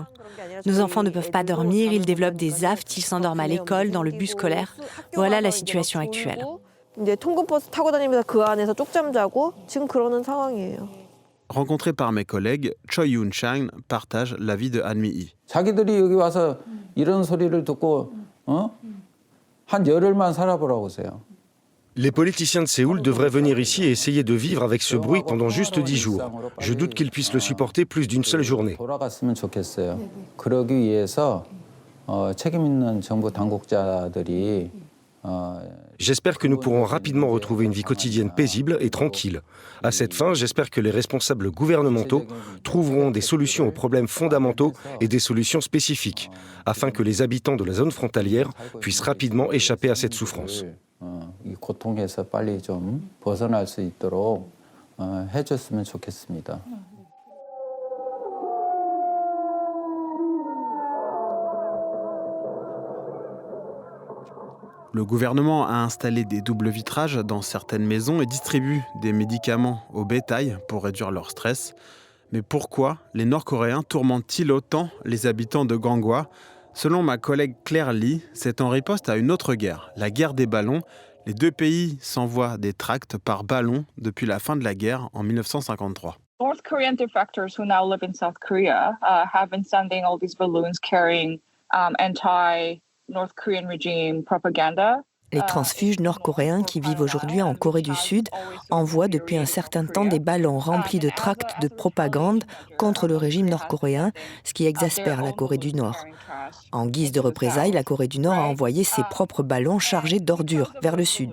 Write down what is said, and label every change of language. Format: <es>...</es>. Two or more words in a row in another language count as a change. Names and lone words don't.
<fr>Nos enfants ne peuvent pas dormir, ils développent des aftes, ils s'endorment à l'école, dans le bus scolaire. Voilà la situation actuelle. Rencontré par mes collègues, Choi Yoon-chang partage l'avis de Han-mi.</fr> <ko>자기들이 여기 와서 이런 소리를 듣고 한 열흘만 살아보라고세요.</ko> <fr>Les politiciens de Séoul devraient venir ici et essayer de vivre avec ce bruit pendant juste 10 jours. Je doute qu'ils puissent le supporter plus d'une seule journée.</fr> <ko>돌아갔으면 좋겠어요. 그러기 위해서 책임 있는 정부 당국자들이</ko> <fr>J'espère que nous pourrons rapidement retrouver une vie quotidienne paisible et tranquille. À cette fin, j'espère que les responsables gouvernementaux trouveront des solutions aux problèmes fondamentaux et des solutions spécifiques, afin que les habitants de la zone frontalière puissent rapidement échapper à cette souffrance.</fr> <ko>이 고통에서 빨리 좀 벗어날 수 있도록 해줬으면 좋겠습니다.</ko> <fr>Le gouvernement a installé des doubles vitrages dans certaines maisons et distribue des médicaments au bétail pour réduire leur stress. Mais pourquoi les Nord-Coréens tourmentent-ils autant les habitants de Gangwon ? Selon ma collègue Claire Lee, c'est en riposte à une autre guerre, la guerre des ballons. Les deux pays s'envoient des tracts par ballon depuis la fin de la guerre en 1953.</fr> <en>North Korean defectors who now live in South Korea have been sending all these balloons carrying anti-North Korean regime propaganda.</en> <fr>Les transfuges nord-coréens qui vivent aujourd'hui en Corée du Sud envoient depuis un certain temps des ballons remplis de tracts de propagande contre le régime nord-coréen, ce qui exaspère la Corée du Nord. En guise de représailles, la Corée du Nord a envoyé ses propres ballons chargés d'ordures vers le Sud.</fr>